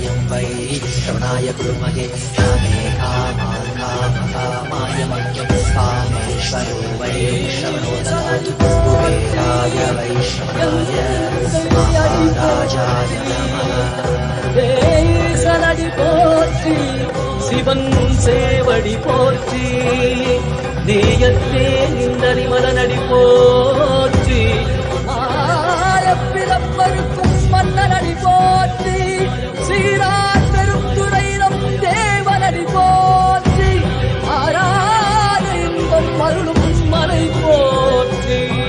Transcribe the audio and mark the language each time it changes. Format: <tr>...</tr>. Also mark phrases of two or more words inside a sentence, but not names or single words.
<sa>वै श्रवणाय कुर्महे कामे कामान् कामकामाय मह्यं कामेश्वरो वै श्रवणो ददातु कुबेराय वै श्रवणाय महाराजाय नमः</sa> <ta>சலடி போற்றி சிவன் சேவடி போற்றி நேயத்தே நின்றறிமலனடி போற்றி ஆரப்பிறப்பருக்கும் மன்னனடி போற்றி சீரார் பெருந்துரையிடம் தேவனடி போற்றி ஆராத இன்பம் அருளும் மலை போற்றி</ta>